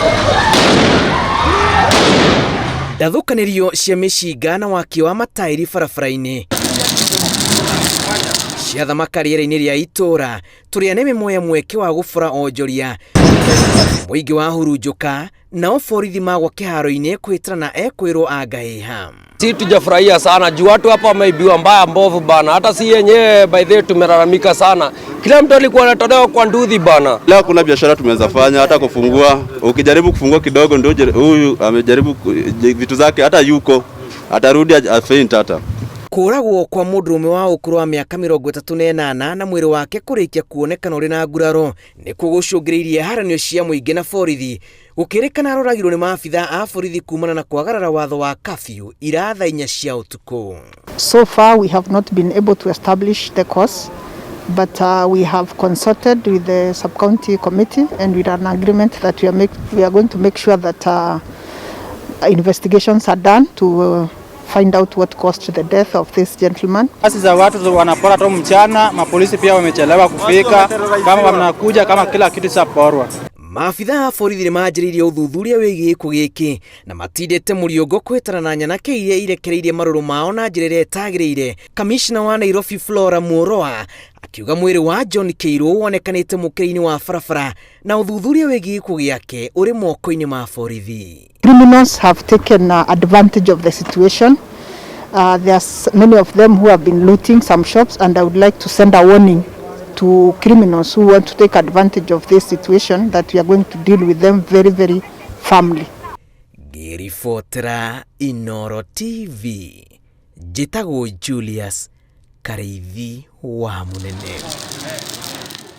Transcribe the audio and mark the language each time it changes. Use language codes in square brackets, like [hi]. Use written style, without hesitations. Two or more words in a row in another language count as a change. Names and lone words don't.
[ki] Ndathũkanĩrio cia mĩcinga na waki wa mataĩri barabara-inĩ ciathamaka rĩera-inĩ rĩa itũra, tũrĩa nĩ mĩmoya mweke wa gũbora onjoria, mũingĩ wa hurunjũka, nao borithi magwa kĩharo-inĩ kwĩtana na ekwĩrwo angahĩha. [sw] Si tujafurahia sana juu watu hapa wameibiwa mbaya mbovu bana, hata si yenyewe [en] by the way [sw] tumelalamika sana. Kila mtu alikuwa anatolewa kwa nduthi bana. Leo kuna biashara tumeweza fanya, hata kufungua, ukijaribu kufungua kidogo ndio huyu amejaribu vitu zake, hata yuko atarudi afaint hata. [ki] Kũragwo kwa mũndũrũme wa ũkũrũ wa mĩaka 38 na mwĩrĩ wake kũrĩkia kuonekana ũrĩ na nguraro nĩkuo gũcũngĩrĩirie haranio cia mũingĩ na borithi, gũkĩrĩkana aroragirwo nĩ maabitha a borithi kumana na kwagarara watho wa curfew ira thaa 4 cia ũtukũ. [en] So far we have not been able to establish the cause, but we have consulted with the sub-county committee and with an agreement that we are going to make sure that investigations are done to find out what caused the death of this gentleman. [sw] Kasi za watu wanapora tu mchana, mapolisi pia wamechelewa kufika, kama wanakuja kama kila kitu chaporwa. [ki] Maabitha a borithi nĩ manjĩrĩirie ũthuthuria wĩgiĩ gĩkuũ gĩkĩ na matindĩte mũriũngũ kwĩtana na nyanake iria irekereirie marũrũ mao na njĩra ĩrĩa ĩtagĩrĩire. Kamishna wa Nairobi Flora Muoroa akiuga mwĩrĩ wa John Kĩirũ wonekanĩte mũkĩra-inĩ wa barabara na ũthuthuria wĩgiĩ gĩkuũ gĩake ũrĩ moko-inĩ ma borithi. [en] Criminals have taken advantage of the situation. There's many of them who have been looting some shops, and I would like to send a warning to criminals who want to take advantage of this situation that we are going to deal with them very, very firmly. [ki] Ngĩribotera Inooro TV, njĩtagwo Julius Kareithi wa Mũnene.